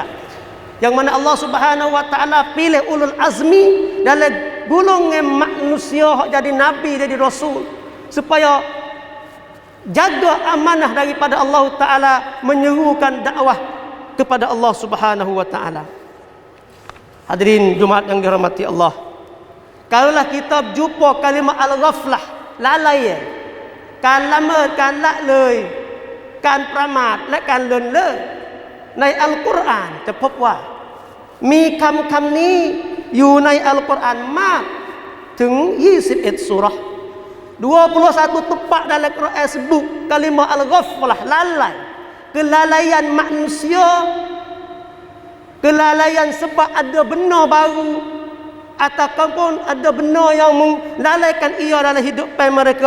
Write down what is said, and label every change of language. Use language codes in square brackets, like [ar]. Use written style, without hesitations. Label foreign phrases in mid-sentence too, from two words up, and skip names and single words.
[ms] Yang mana Allah [ar] سبحانه وتعالى [ms] pilih ulul azmi dalam golongan manusia jadi nabi, jadi rasul, supaya jaga amanah daripada Allah taala, menyerukan dakwah kepada Allah [ar] سبحانه وتعالى. [ms] Hadirin Jumaat yang dirahmati Allah, kalaulah kita jumpa kalimah al-ghaflah, lalai, kan lama, kan lak [th] เลย,การประมาทและการเลินเล่อในอัลกุรอานจะพบว่ามีคำนี้อยู่ในอัลกุรอานมากถึง21 surah, [ms] 21 tempat dalam Quran sebut kalimah al-ghaflah, lalai, kelalaian manusia, kelalaian sebab ada benar baru ataupun ada benar yang melalaikan ia dalam hidup mereka.